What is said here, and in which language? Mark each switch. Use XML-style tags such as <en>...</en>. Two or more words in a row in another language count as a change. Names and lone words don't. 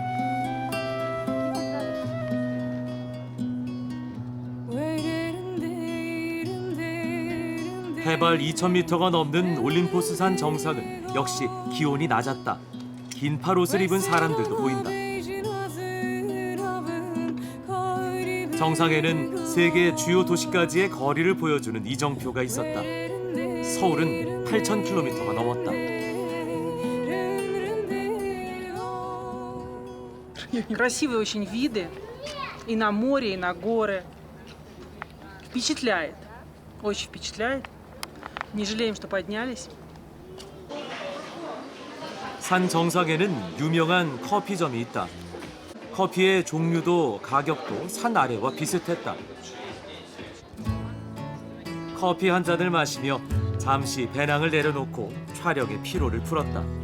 <ko>해발 2,000m가 넘는 올림포스산 정상은 역시 기온이 낮았다. 긴팔 옷을 입은 사람들도 보인다. 정상에는 세계 주요 도시까지의 거리를 보여주는 이정표가 있었다. 서울은 8,000km가 넘었다.</ko> <ru>Красивые очень виды и на море, и на горы. Впечатляет, очень впечатляет. Не жалеем, что поднялись.</ru> <ko>산 정상에는 유명한 커피점이 있다. 커피의 종류도 가격도 산 아래와 비슷했다. 커피 한 잔을 마시며 잠시 배낭을 내려놓고 촬영의 피로를 풀었다.</ko>